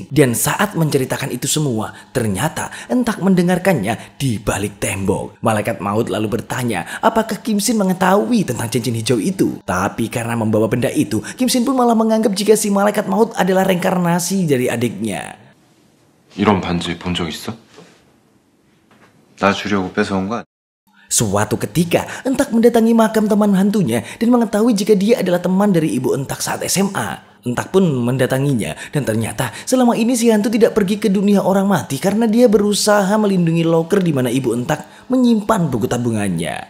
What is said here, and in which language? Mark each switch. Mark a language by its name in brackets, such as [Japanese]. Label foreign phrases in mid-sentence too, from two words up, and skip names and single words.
[Indonesian] Dan saat menceritakan itu semua, ternyata Entak mendengarkannya di balik tembok. Malaikat maut lalu bertanya, apakah Kim Shin mengetahui tentang cincin hijau itu? Tapi karena membawa benda itu, Kim Shin pun malah menganggap jika si malaikat maut adalah reinkarnasi dari adiknya. [Korean] 이런 반지 본 적 있어? 나 주려고 뺏어온 거 아니야? [Indonesian] Suatu ketika, Entak mendatangi makam teman hantunya dan mengetahui jika dia adalah teman dari ibu Entak saat SMA. Entak pun mendatanginya dan ternyata selama ini si hantu tidak pergi ke dunia orang mati karena dia berusaha melindungi loker di mana ibu Entak menyimpan buku tabungannya.